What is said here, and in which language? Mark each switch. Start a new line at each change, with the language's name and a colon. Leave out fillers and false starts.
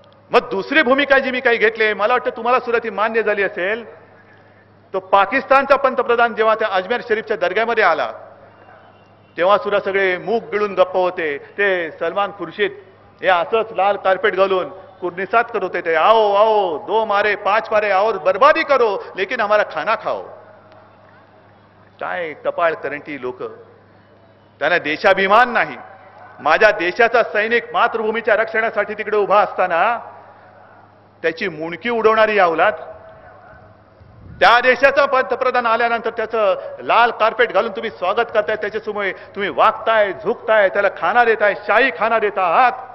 Marathi: मग दुसरी भूमिका जी मी काही घेतली, मला वाटतं तुम्हाला सुद्धा ती मान्य झाली असेल. तो पाकिस्तानचा पंतप्रधान जेव्हा त्या अजमेर शरीफच्या दर्ग्यामध्ये आला तेव्हा सुद्धा सगळे मूग गिळून गप्प होते. ते सलमान खुर्शीद हे असंच लाल कार्पेट घालून कुर्निसात करत होते.
Hindi: ते आओ आओ 2 मारे 5 मारे और बर्बादी करो लेकिन हमारा खाना खाओ.
Marathi: काय कपाळ करंटी लोक, त्यांना देशाभिमान नाही. माझ्या देशाचा सैनिक मातृभूमीच्या रक्षणासाठी तिकडे उभा असताना त्याची मुंडकी उडवणारी अवलाद, त्या देशाचा पंतप्रधान आल्यानंतर त्याचं लाल कार्पेट घालून तुम्ही स्वागत करताय, त्याच्यासमोर तुम्ही वागताय, झुकताय, त्याला खाना देताय, शाही खाना देता आहात.